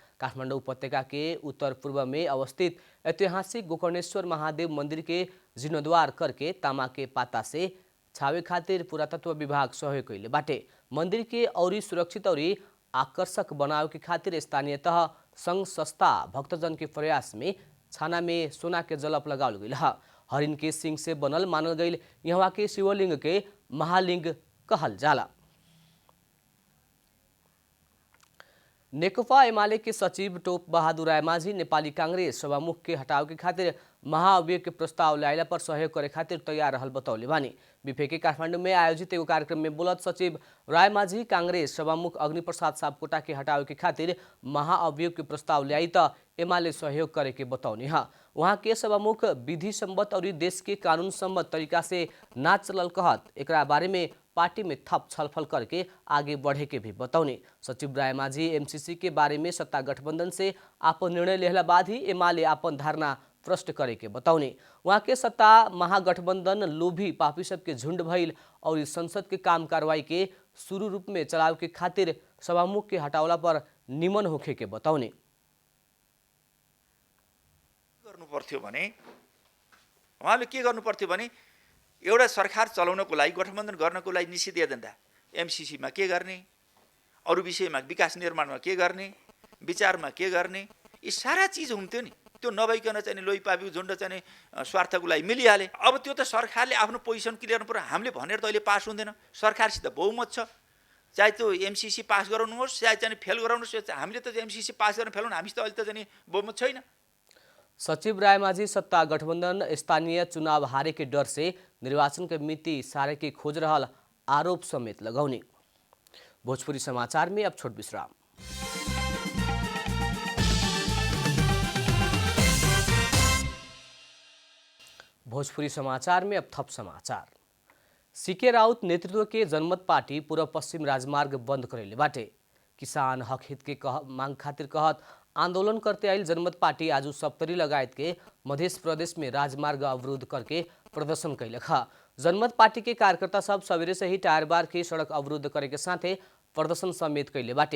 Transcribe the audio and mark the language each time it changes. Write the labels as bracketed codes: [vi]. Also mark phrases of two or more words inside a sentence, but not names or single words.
[bho] काठमाडौँ उपत्यका के उत्तर पूर्व में अवस्थित ऐतिहासिक गोकर्णेश्वर महादेव मंदिर के जीर्णोद्धार करके तामा के पाता से छावे खातिर पुरातत्व विभाग सहयोग कैले बाटे। मंदिर के औरी सुरक्षित और आकर्षक बनाव के खातिर स्थानीय तह संघ संस्था भक्तजन के प्रयास में छाना में सोना के जलप लगावल गई। हरिण के सिंह से बनल मानल गई यहाँ के शिवलिंग के महालिंग कहल जाला। नेकपा एमाले के सचिव टोप बहादुर रायमाझी नेपाली कांग्रेस सभामुख के हटाव के खातिर महाअभियोग के प्रस्ताव ल्याइला पर सहयोग करे खातिर तैयार रहल बतौले बानी। बीफेके काठमाडौँ में आयोजित एगो कार्यक्रम में बोलत सचिव रायमाझी कांग्रेस सभामुख अग्निप्रसाद सापकोटा के हटाव के खातिर महाअभियोग के प्रस्ताव ल्याई त एमाले सहयोग करे के बतौनी है। वहाँ के सभामुख विधि सम्मत और देश के कानून सम्मत तरीका से ना चलल कहत एकरा बारे में पार्टी में थप छलफल करके आगे बढ़े के भी बतौने। सचिव रायमाझी एमसीसी के बारे में सत्ता गठबंधन से आपन निर्णय लेहला बाद ही एमाले आपन धारणा प्रश्न करे के बतौने। वहाँ के सत्ता महागठबंधन लोभी पापी सब के झुंड भइल और संसद के काम कार्रवाई के शुरू रूप में चलाव के खातिर सभामुख के हटावला पर निमन होखे के बतौने। [ne] उहाँले के गर्नु पर्थ्यो भने एउटा सरकार चलाउनको लागि गठबन्धन गर्नको लागि निषेधाज्ञा एमसीसीमा के गर्ने, अरू विषयमा विकास निर्माणमा के गर्ने, विचारमा के गर्ने, यी सारा चीज हुन्थ्यो नि। त्यो नभइकन चाहिँ लोही पापी झुन्ड चाहिँ स्वार्थको लागि मिलिहाले। अब त्यो त सरकारले आफ्नो पोजिसन क्लियर गर्नु पर्यो। हामीले भनेर त अहिले पास हुँदैन। सरकारसित बहुमत छ, चाहे त्यो एमसीसी पास गराउनुहोस् चाहे चाहिँ फेल गराउनुहोस्। हामीले त एमसीसी पास गर्न फेल हुनु, हामीसित अहिले त चाहिँ बहुमत छैन। [bho] सचिव रायमाझी सत्ता गठबंधन स्थानीय चुनाव हारे के डर से निर्वाचन के मिति सारे के खोज रहल आरोप समेत लगौने। भोजपुरी समाचार में अब छोट विश्राम। भोजपुरी समाचार में अब थप समाचार। सीके राउत नेतृत्व के जनमत पार्टी पूर्व पश्चिम राजमार्ग बंद करेले बाटे। किसान हक हित के मांग खातिर कहत आंदोलन करते आयल जनमत पार्टी आज सप्तरी लगायत के मध्य प्रदेश में राजमार्ग अवरोध करके प्रदर्शन कैलक। जनमत पार्टी के कार्यकर्ता सब सवेरे से ही टायर बार के सड़क अवरोध करे के साथे प्रदर्शन समेत कैले बाटे।